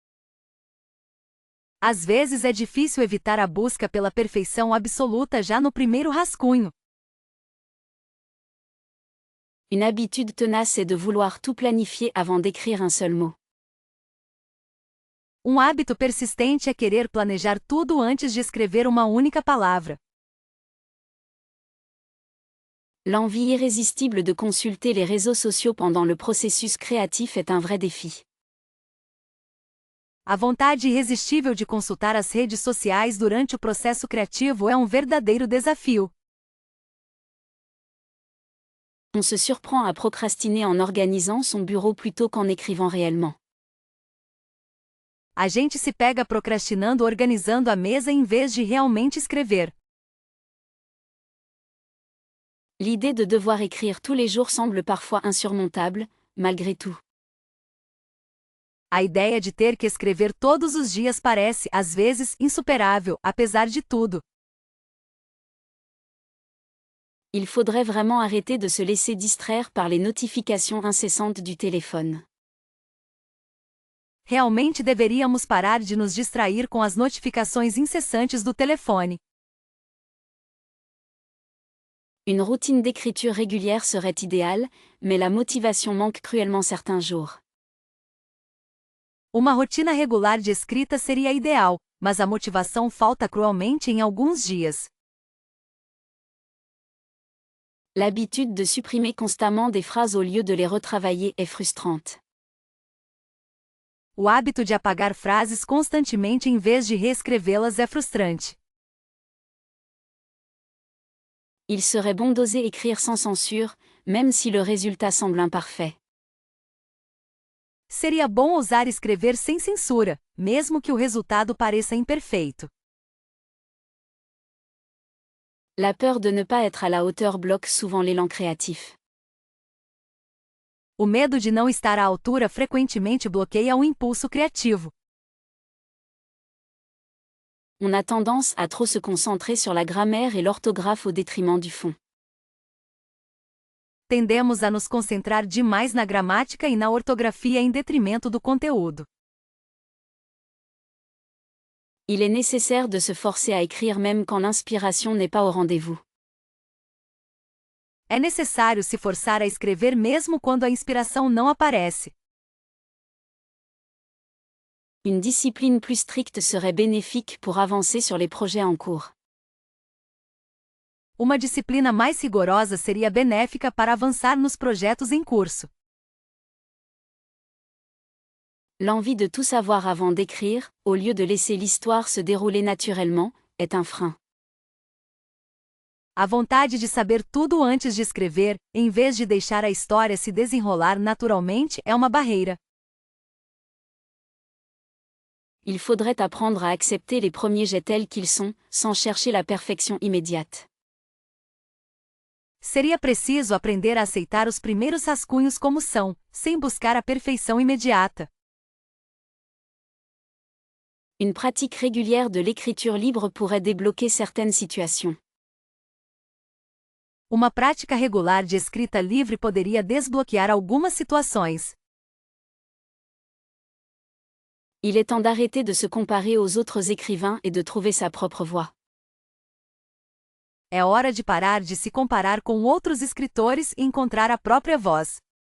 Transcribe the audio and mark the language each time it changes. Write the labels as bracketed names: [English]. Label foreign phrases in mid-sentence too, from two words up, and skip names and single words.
[Portuguese] Às vezes é difícil evitar a busca pela perfeição absoluta já no primeiro rascunho. [French] Une habitude tenace est de vouloir tout planifier avant d'écrire un seul mot. [Portuguese] Um hábito persistente é querer planejar tudo antes de escrever uma única palavra. [French] L'envie irrésistible de consulter les réseaux sociaux pendant le processus créatif est un vrai défi. [Portuguese] A vontade irresistível de consultar as redes sociais durante o processo criativo é um verdadeiro desafio. [French] On se surprend à procrastiner en organisant son bureau plutôt qu'en écrivant réellement. [Portuguese] A gente se pega procrastinando organizando a mesa em vez de realmente escrever. [French] L'idée de devoir écrire tous les jours semble parfois insurmontable, malgré tout. [Portuguese] A ideia de ter que escrever todos os dias parece, às vezes, insuperável, apesar de tudo. [French] Il faudrait vraiment arrêter de se laisser distraire par les notifications incessantes du téléphone. [Portuguese] Realmente deveríamos parar de nos distrair com as notificações incessantes do telefone. [French] Une routine d'écriture régulière serait idéale, mais la motivation manque cruellement certains jours. [Portuguese] Uma rotina regular de escrita seria ideal, mas a motivação falta cruelmente em alguns dias. [French] L'habitude de supprimer constamment des phrases au lieu de les retravailler est frustrante. [Portuguese] O hábito de apagar frases constantemente em vez de reescrevê-las é frustrante. [French] Il serait bon d'oser écrire sans censure, même si le résultat semble imparfait. [Portuguese] Seria bom ousar escrever sem censura, mesmo que o resultado pareça imperfeito. [French] La peur de ne pas être à la hauteur bloque souvent l'élan créatif. [Portuguese] O medo de não estar à altura frequentemente bloqueia o impulso criativo. [French] On a tendance à trop se concentrer sur la grammaire et l'orthographe au détriment du fond. [Portuguese] Tendemos a nos concentrar demais na gramática e na ortografia em detrimento do conteúdo. [French] Il est nécessaire de se forcer à écrire même quand l'inspiration n'est pas au rendez-vous. [Portuguese] É necessário se forçar a escrever mesmo quando a inspiração não aparece. [French] Une discipline plus stricte serait bénéfique pour avancer sur les projets en cours. [Portuguese] Uma disciplina mais rigorosa seria benéfica para avançar nos projetos em curso. [French] L'envie de tout savoir avant d'écrire, au lieu de laisser l'histoire se dérouler naturellement, est un frein. [Portuguese] A vontade de saber tudo antes de escrever, em vez de deixar a história se desenrolar naturalmente, é uma barreira. [French] Il faudrait apprendre à accepter les premiers jets tels qu'ils sont, sans chercher la perfection immédiate. [Portuguese] Seria preciso aprender a aceitar os primeiros rascunhos como são, sem buscar a perfeição imediata. [French] Une pratique régulière de l'écriture libre pourrait débloquer certaines situations. [Portuguese] Uma prática regular de escrita livre poderia desbloquear algumas situações. [French] Il est temps d'arrêter de se comparer aux autres écrivains et de trouver sa propre voie. [Portuguese] É hora de parar de se comparar com outros escritores e encontrar a própria voz.